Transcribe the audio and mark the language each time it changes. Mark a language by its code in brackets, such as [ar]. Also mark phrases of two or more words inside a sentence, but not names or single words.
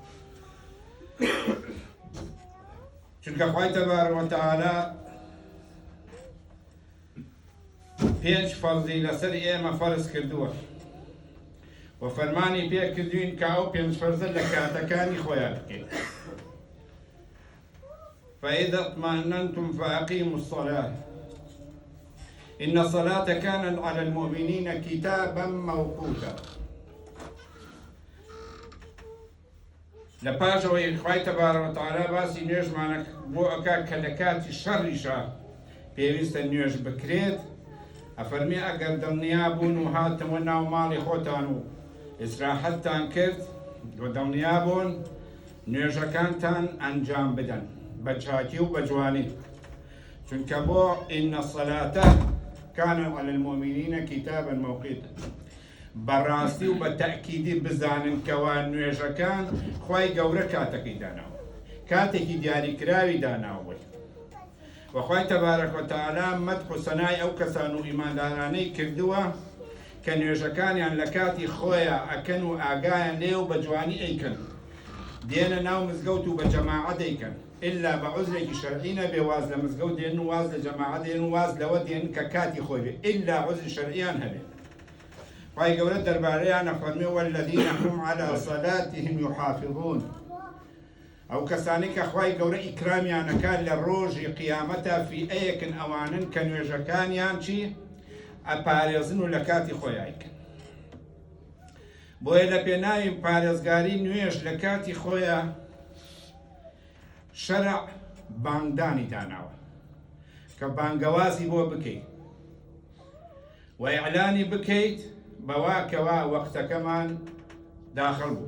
[ckb] چونکە خوای تەبارەک و تەعالا 5 فەرزی لەسەر ئێمە فەرز کردووە و فەرمانی پێ کردوین کە ئەو 5 فەرزە لە کاتەکانی خۆیان بکەین. [ar] فإذا اطمأننتم فأقيموا الصلاة إن الصلاة كانت على المؤمنين كتابا موقوتا. [ckb] لپاشەوەی خوای تەبارەک و تەعالا باسی نوێژمانە بۆ ئەکا کە لە کاتی شەڕیشە پێویستە نوێژ بکرێت. ئەفەرمی ئەگەر دڵنیا بوون و هاتەوە ناو ماڵی خۆتان و ئیسراحەتتان کرد و دڵنیا بوون نوێژەکانتان ئەنجام بدەن بە چاکی و بە جوانی، چونکە بۆ [ar] ئین الصلاة كانت على المؤمنين كتابا موقوتا. [ckb] بەڕاستی و بە تەئکیدی بزانن کەوا نوێژەکان خوای گەورە کاتەکەی داناوە، کاتێکی دیاریکراوی داناوە. وخوای تەبارەک و تەعالا مەدح و سەنای ئەو کەسان و ئیماندارانەی کردووە کە نوێژەکانیان لە کاتی خۆیە ئەکەن و ئاگایان لێ و بە جوانی ئەیکەن، دێنە ناو مزگەوت و بە جەماعەت ئەیکەن، ئیلا بە عوزرێکی شەرعی نەبێ واز لە مزگەوت دێن و واز لە جەماعەت دێن و واز لەوە دێن کە کاتی خۆی بێ، ئیلا عوزری شەرعیان هەبێ. خوای گەورە دەربارەیان ئەفەرمێ [ar] والذین هم على صلاتهم يحافظون. [ckb] ئەو کەسانی کە خوای گەورە ئیکرامیانەکان لە ڕۆژی قیامەتە فیئەیەکن ئەوانن کە نوێژەکانیان چی ئەپارێزن و لە کاتی خۆیایکن. بۆیە لە پێناوی پارێزگاری نوێژ لە کاتی خۆیە شەرع بانگدانی داناوە کە بانگەوازی بۆ بکەیت و ئیعلانی بکەیت بەوا کەوا وەختەکەمان داخل بوو.